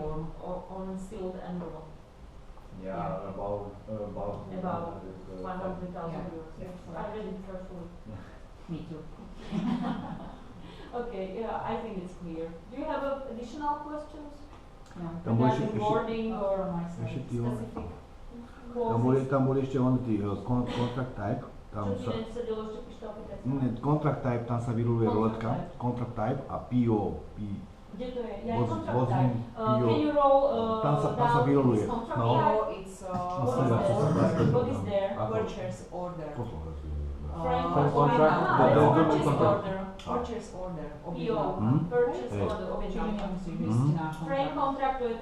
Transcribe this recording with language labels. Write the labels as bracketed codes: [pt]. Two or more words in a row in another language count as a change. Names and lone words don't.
[en] form or on sealed envelope. Yeah, about About 100,000 Yeah. euros. Yeah. I read it carefully. Me too. Okay, yeah, I think it's clear. Do you have additional questions No. [sk] Tam boli [en] regarding [sk] ešte- [en] wording or [sk] ešte tí on- [en] specific [sk] tam [en] clauses? [sk] boli ešte [en] on contract type, [sk] tam Čo ti sa, nesedelo, ešte píš to aplikáciu? [en] contract type, [sk] tam sa vyruluje [en] Contract [sk] roletka, [en] type. contract type a PO, [sk] Kde to je? Ja Voz- [en] contract [sk] vozím [en] type. PO. Can you roll [sk] Tam sa [en] down [sk] vyroluje. [en] this contract No. type? It's What is [sk] Nasledujúca sa [en] there? [sk] zase- [en] What is there? [sk] Ako? [en] purchase order. [sk] Posluchaj si. [en] Frame Frame contract. contract, Ah, the it's document purchase contract. order. Purchase order. PO. Mhm. Purchase [sk] Hej. [en] order. [sk] Čili Objednávka. nemusí Mhm. ísť na [en] Frame [sk] kontrakt. contract to je ten